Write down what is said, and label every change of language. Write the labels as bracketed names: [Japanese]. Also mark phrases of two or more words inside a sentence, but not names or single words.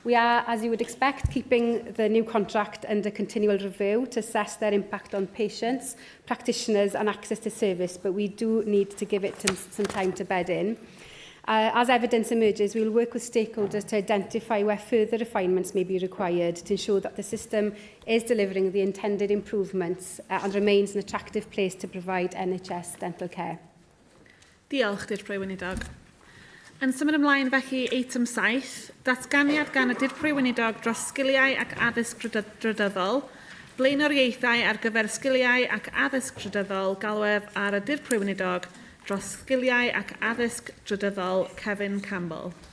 [English] We are, as you would expect, keeping the new contract under continual review to assess their impact on patients, practitioners and access to service, but we do need to give it some time to bed in. As evidence emerges, we will work with stakeholders to identify where further refinements may be required to ensure that the system is delivering the intended improvements and remains an attractive place to provide NHS dental care. [Welsh] Diolch, Dirprwy Weinidog. Yn symud ymlaen felly eitem 7, datganiad gan y Dirprwy Weinidog dros sgiliau ac addysg drydyddol, blaenoriaethau ar gyfer sgiliau ac addysg drydyddol, galwedd ar y Dirprwy Weinidog dros sgiliau ac addysg drydyddol, Kevin Campbell.